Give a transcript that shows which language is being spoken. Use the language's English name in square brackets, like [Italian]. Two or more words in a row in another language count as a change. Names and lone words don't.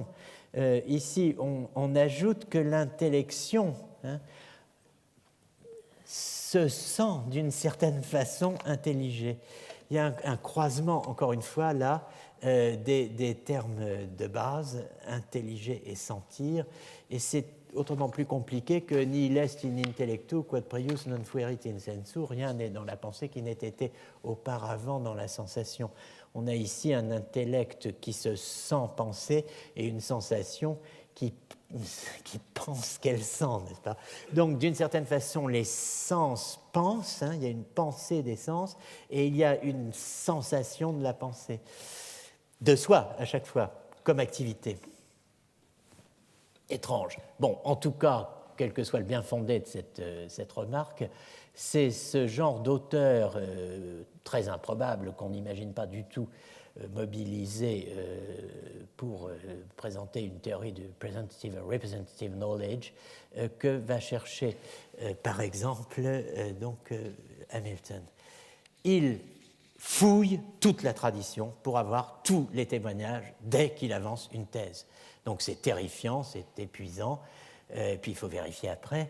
[French] Ici, on ajoute que l'intellection se sent d'une certaine façon intelligée. Il y a un croisement, encore une fois, là, des termes de base, intelliger et sentir, et c'est autrement plus compliqué que [Latin] nihil est in intellectu quod prius non fuerit in sensu, [French] rien n'est dans la pensée qui n'ait été auparavant dans la sensation. On a ici un intellect qui se sent penser et une sensation qui pense qu'elle sent, n'est-ce pas? Donc, d'une certaine façon, les sens pensent, il y a une pensée des sens, et il y a une sensation de la pensée, de soi à chaque fois, comme activité. Étrange. Bon, en tout cas, quel que soit le bien fondé de cette remarque, c'est ce genre d'auteur très improbable qu'on n'imagine pas du tout mobilisés pour présenter une théorie du [English] representative knowledge [French] que va chercher, par exemple, Hamilton. Il fouille toute la tradition pour avoir tous les témoignages dès qu'il avance une thèse. Donc c'est terrifiant, c'est épuisant, et puis il faut vérifier après.